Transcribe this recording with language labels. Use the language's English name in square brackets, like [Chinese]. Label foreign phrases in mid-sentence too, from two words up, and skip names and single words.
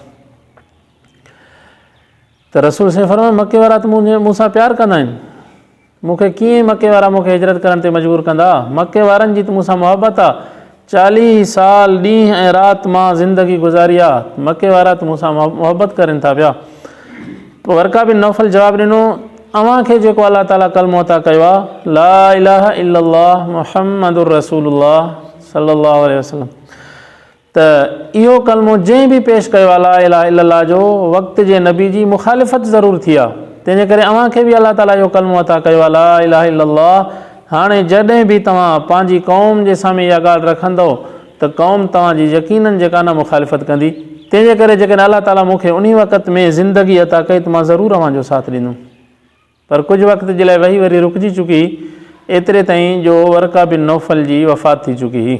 [Sindhi] त रसूल साईं फरमायो मके वारा त मूंसां प्यारु कंदा आहिनि, मूंखे कीअं मके वारा मूंखे हिजरत करण ते मजबूर कंदा, मके वारनि जी त मूंसां मुहबत आहे, 40 साल ॾींहुं ऐं राति मां ज़िंदगी गुज़ारी आहे, मके वारा त मूंसां मुहबत करनि था पिया। पोइ वर्क़ा बिन नौफ़ल जवाबु ॾिनो अव्हांखे जेको अल्लाह ताला कलमो अता कयो आहे [Arabic] لا إله إلا الله محمد رسول الله صلى الله عليه وسلم, [Sindhi] त इहो कलमो जंहिं बि पेश कयो आहे [Arabic] لا إله إلا الله [Sindhi] जो वक़्त जे नबी जी मुखालिफ़त ज़रूरु थी आहे, तंहिंजे करे अव्हांखे बि अल्लाह ताला इहो कलमो अता कयो आहे [Arabic] لا إله إلا الله. [Sindhi] हाणे जॾहिं बि तव्हां पंहिंजी क़ौम जे साम्हूं इहा ॻाल्हि रखंदव त क़ौम तव्हांजी यकीननि जेका न मुखालिफ़त कंदी, तंहिंजे करे जेकॾहिं अल्लाह ताला मूंखे उन वक़्त में ज़िंदगी अता कई त मां ज़रूरु अव्हांजो साथ ॾींदुमि। पर कुझु वक़्त जे लाइ वरी रुकिजी चुकी, एतिरे ताईं जो वर्क़ा बिन नौफ़ल जी वफ़ात थी चुकी हुई।